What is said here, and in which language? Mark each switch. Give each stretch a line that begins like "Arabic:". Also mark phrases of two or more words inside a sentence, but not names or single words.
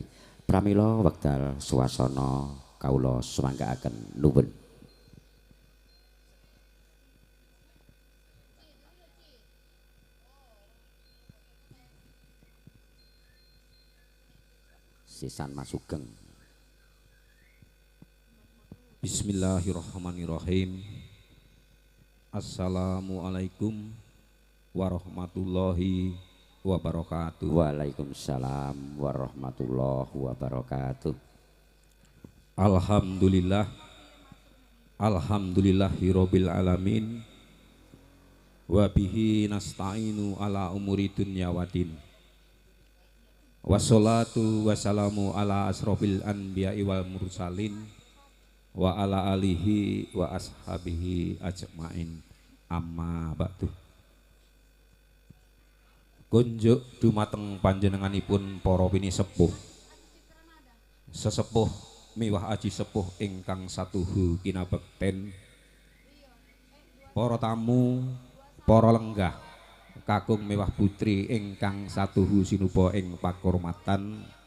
Javanese: Pramila wekdal swasana kawula sumanggaaken nuwun. Sisan Masugeng.
Arabic: Bismillahirrahmanirrahim. السلام عليكم ورحمة الله وبركاته. وعليكم السلام ورحمة الله وبركاته. Alhamdulillah. الحمد لله رب العالمين. وبه نستعين على أمور الدنيا والدين. والصلاة والسلام على أشرف الأنبياء والمرسلين وعلى آله وأصحابه أجمعين أما بعد.
Javanese: Kunjuk dumateng panjenenganipun para wini sepuh sesepuh miwah aji sepuh ingkang satuhu kinabekten, para tamu para lenggah kakung mewah putri ingkang satuhu sinuba ing pakurmatan,